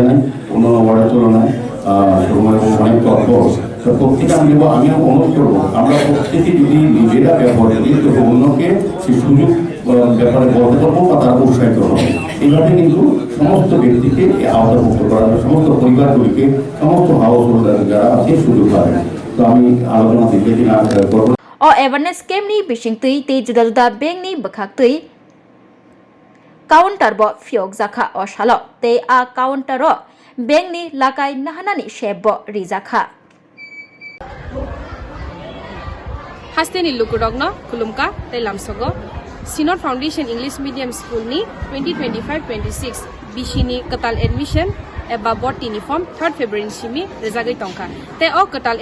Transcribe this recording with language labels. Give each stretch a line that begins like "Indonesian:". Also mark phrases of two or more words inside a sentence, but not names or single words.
Bangla: ধন্যবাদ জানাই অন্যান্য ওয়ার্ডের তুলনায় সুগমপত্র অনেক তৎপর তো প্রত্যেকে আমি অনুরোধ করবো আমরা প্রত্যেকে যদি নিজেরা ব্যবহার করি তবে অন্যকে সেই সুযোগ ব্যাপারে বলতে পারবো বা তারা উৎসাহিত হবে। এইভাবে কিন্তু সমস্ত ব্যক্তিকে আওতাভুক্ত করা হবে, সমস্ত পরিবারগুলিকে, সমস্ত
English: house holder
Bangla: যারা আছে সুযোগ পাবে। তো আমি আলোচনা দিতে করবো।
Kok Borok: O awareness cam ni bising tui te juda juda bank ni bakhak tui counter bo fiok zakha o shalo te a counter ro bank ni lakai nahana ni sheb bo rizakha Hasteni Lukurogno, Kulumka, Telamsogo, Sinod Foundation English Medium School ni 2025-26 Bishini Katal Admission eba botini form 3rd February simi rezagai tongka te o Katal